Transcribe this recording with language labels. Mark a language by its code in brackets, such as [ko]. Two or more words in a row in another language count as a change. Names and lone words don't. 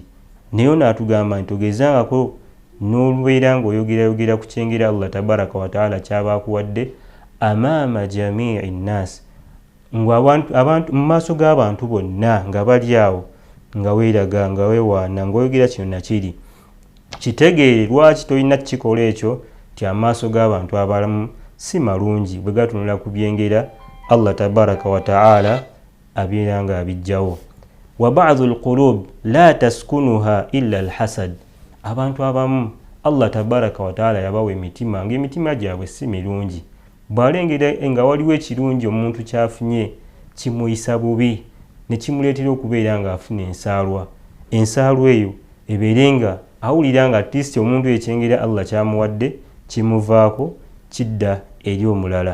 [lg] Naye n'atugamba nti togezangako n'olubeera ng'oyogerayogera ku kyengera Allah [ar] تبارك وتعالى [lg] kyaba akuwadde [ar] أمام جميع الناس, [lg] abantu mu maaso g'abantu bonna nga bali awo nga weeraga nga weewaana ng'oyogera kino nakiri. Kitegeere lwaki tolina kukikola ekyo nti amaaso g'abantu abalamu si malungi bwe gatunula ku byengera Allah [ar] تبارك وتعالى [lg] abeera nga abijjawo. [ar] وبعض القلوب لا تسكنها إلا الحسد, [lg] abantu abamu Allah [ar] تبارك وتعالى [lg] yabawa emitima ng'emitima gyabwe si mirungi. Bw'alengera nga waliwo ekirungi omuntu kyafunye kimuyisa bubi ne kimuleetera okubeera nga afuna ensaalwa. Ensaalwa eyo ebeere nga awulira nga atisi omuntu ekyengera Allah kyamuwadde kimuvaako kidda eri omulala.